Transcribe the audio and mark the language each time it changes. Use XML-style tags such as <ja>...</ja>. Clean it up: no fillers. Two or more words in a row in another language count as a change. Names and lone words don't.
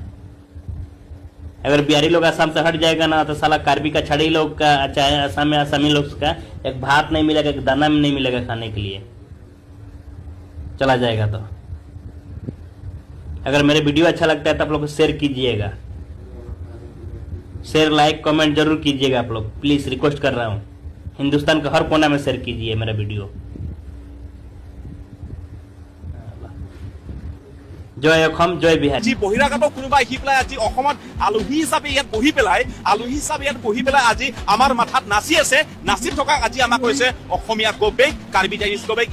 <hi>अगर बिहारी लोग असम से हट जाएगा ना तो साला कार्बी का छड़ी लोग का, चाहे असम में असमी लोग का एक भात नहीं मिलेगा, एक दाना नहीं मिलेगा खाने के लिए, चला जाएगा। तो अगर मेरे वीडियो अच्छा लगता है तो आप लोग शेयर कीजिएगा,</hi> <en>share like comment</en> <hi>जरूर कीजिएगा आप लोग,</hi> <en>please request</en> <hi>कर रहा हूँ। हिंदुस्तान के हर कोना में शेयर कीजिए मेरा वीडियो।</hi> <as>জয় অসম, জয় বিহার। আজি বহিৰাগত কোনোবা আহি পেলাই আজি অসমত আলহী হিচাপে ইয়াত বহি পেলাই আজি আমাৰ মাথাত নাচি আছে, নাচি থকা আজি আমাক কৈছে অসমীয়া গবেগ, কাৰ্বি চাইনিজ গবেগ।</as>